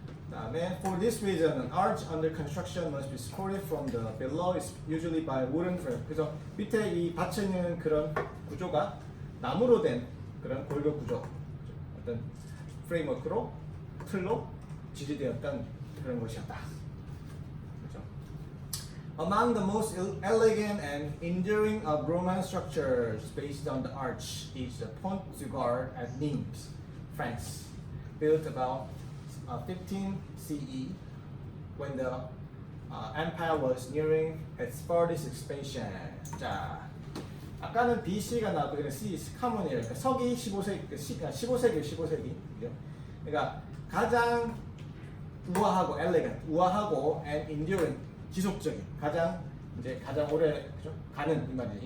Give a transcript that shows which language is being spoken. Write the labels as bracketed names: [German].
[Korean] 그다음에 [English] for this reason, an arch under construction must be supported from the below, is usually by wooden frame. [Korean] 그래서 밑에 이 받쳐 있는 그런 구조가 나무로 된 그런 골격 구조, 어떤 프레임워크로 틀로 지지되었던 그런 것이었다. 그렇죠? [English] Among the most elegant and enduring of Roman structures based on the arch is the Pont du Gard at Nimes, France, built about 15 CE when the empire was nearing its farthest expansion. [Korean] 자, 아까는 BC가 나왔고 이건 C, 카문이에요. 그러니까 서기 15세기, 15세기. 그러니까 가장 우아하고 elegant, 우아하고 [English] and enduring, [Korean] 지속적인, 가장 오래 그죠? 가는 이 말이죠.